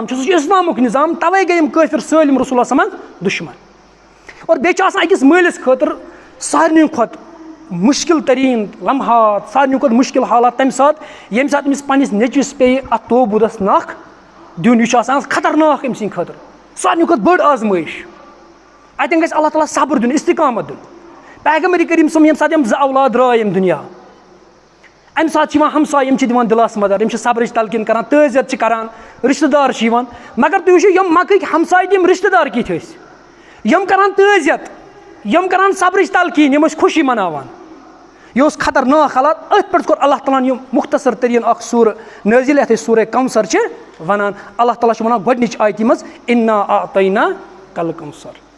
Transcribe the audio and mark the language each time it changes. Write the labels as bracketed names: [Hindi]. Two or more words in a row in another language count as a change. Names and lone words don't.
[Kashmiri] چھُ سُہ چھُ اِسلامُک نظام تَوَے گٔے یِم کٲفِر سٲلِم رسول اللہ صٲبَن دُشمن اور بیٚیہِ چھُ آسان أکِس مٲلِس خٲطرٕ سارنٕے کھۄتہٕ مُشکِل تریٖن لمحات سارنٕے کھۄتہٕ مُشکِل حالات تَمہِ ساتہٕ ییٚمہِ ساتہٕ أمِس پنٛنِس نیٚچوِس پیٚیہِ اَتھ توبوٗدَس نَکھ دیُن یہِ چھُ آسان خطرناک أمۍ سٕنٛدِ خٲطرٕ سارنٕے کھۄتہٕ بٔڑ آزمٲیش اَتٮ۪ن گژھِ اللہ تعالیٰ صبر دیُن استقامت دیُن پیغمبر کریم صٲب ییٚمہِ ساتہٕ یِم زٕ اولاد درٛاے ییٚمہِ دُنیا اَمہِ ساتہٕ چھِ یِوان ہمساے یِم چھِ دِوان دِلاس مدد یِم چھِ صبرٕچ تلقیٖن کران تعزیت چھِ کران رِشتہٕ دار چھِ یِوان مگر تُہۍ وٕچھِو یِم مکٕکۍ ہمساے تہِ یِم رِشتہٕ دار کِتھۍ ٲسۍ یِم کران تعزیت یِم کران صبرٕچ تلقیٖن یِم ٲسۍ خوشی مناوان یہِ اوس خطرناک حالات أتھۍ پٮ۪ٹھ کوٚر اللہ تعالیٰ ہن یِم مختصر تریٖن اکھ سوٗرٕ نٲزِل یَتھ أسۍ سوٗرے کوثر چھِ وَنان اللہ تعالیٰ چھُ وَنان گۄڈنِچ آیتہِ منٛز [Arabic] انا آتینا کل کوثر